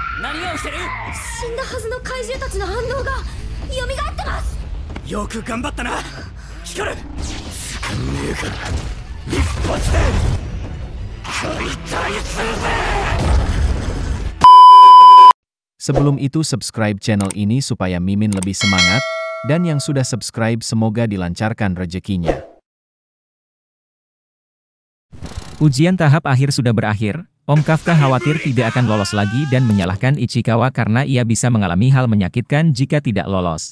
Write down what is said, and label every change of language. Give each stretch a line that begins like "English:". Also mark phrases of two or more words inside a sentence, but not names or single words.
Japanese: 何が起きてる？死んだはずの怪獣たちの反応が蘇ってます。よく頑張ったなヒカル。掴んねえから一発で解体するぜ。
Indonesian: Sebelum itu
English: subscribe channel
Indonesian: ini supaya Mimin lebih semangat, dan yang sudah subscribe semoga dilancarkan rezekinya. Ujian tahap akhir sudah berakhir, Om Kafka khawatir tidak akan lolos lagi dan menyalahkan Ichikawa karena ia bisa mengalami hal menyakitkan jika tidak lolos.